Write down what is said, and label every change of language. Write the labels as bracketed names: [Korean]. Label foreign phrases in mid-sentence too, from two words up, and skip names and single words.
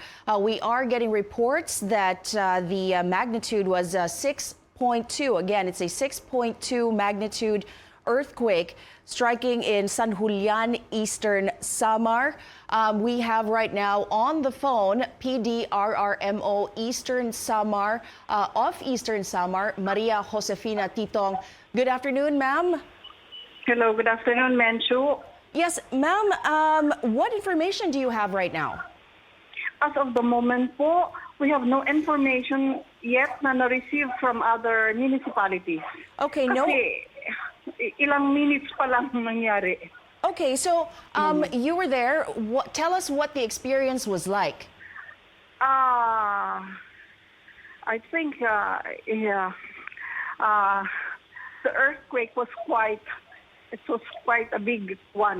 [English] We are getting reports that the magnitude was 6.2. Again, it's a 6.2 magnitude earthquake striking in San Julian, Eastern Samar. We have right now on the phone PDRRMO Eastern Samar, of Eastern Samar, Maria Josefina Titong. Good afternoon, ma'am. Hello, good afternoon, Menchu. Yes, ma'am, what information do you have right now? As of the moment po, we have no information yet na na-receive from other municipalities. Okay, [Filipino] Kasi ilang minutes pa lang nangyari. [English] Okay, so you were there. Tell us what the experience was like. I think the earthquake was quite a big one.